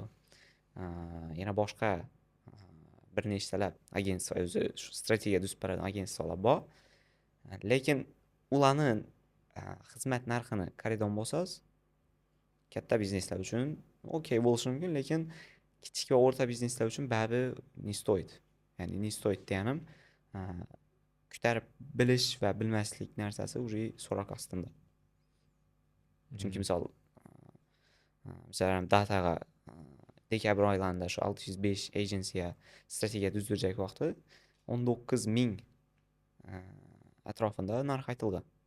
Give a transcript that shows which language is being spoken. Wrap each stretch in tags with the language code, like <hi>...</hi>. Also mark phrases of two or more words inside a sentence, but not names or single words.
<uz>Yana boshqa bir nechtalab agentство, o'zi shu strategiya tuzib beradigan agentstvalar bor. Lekin ularni xizmat narxini qaraydigan bo'lsangiz, katta bizneslar uchun okey bo'lishi mumkin, lekin kichik va o'rta bizneslar uchun baribir</uz> <ru>не стоит.</ru> <uz>Ya'ni</uz> <ru>не стоит</ru> <uz>deganim, ko'tarib bilish va bilmaslik narsasi уже so'roq ostida. Chunki misol dataga dekabr oylarida shu 605 agensiya strategiya tuzdirajak vaqti 19,000 atrofida narx aytilgan.</uz>